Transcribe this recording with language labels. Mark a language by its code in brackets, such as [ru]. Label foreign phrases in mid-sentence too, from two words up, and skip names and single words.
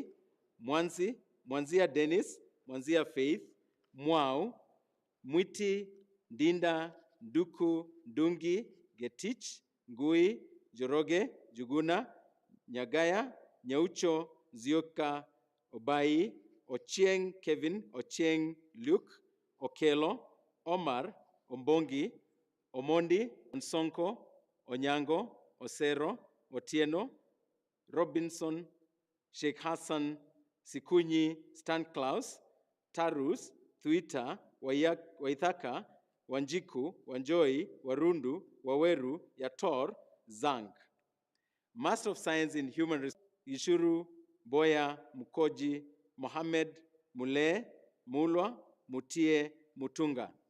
[en] Mwanzi, Mwanzia Dennis, Mwanzia Faith, Mwau, Mwiti, Ndinda, Nduku, Ndungi, Getich, Ngui, Joroge, Juguna, Nyagaya, Nyaucho, Zioka, Obai, Ochieng Kevin, Ochieng Luke, Okelo, Omar, Ombongi, Omondi, Nsonko, Onyango, Osero, Otieno, Robinson, Sheikh Hassan, Sikunyi, Stan Klaus, Tarus, Thuita, Waithaka, Wanjiku, Wanjoi, Warundu, Waweru, Yator, Zang. Master of Science in Human Resources, Ishuru, Boya, Mukoji, Mohammed, Mule, Mulwa, Mutie, Mutunga.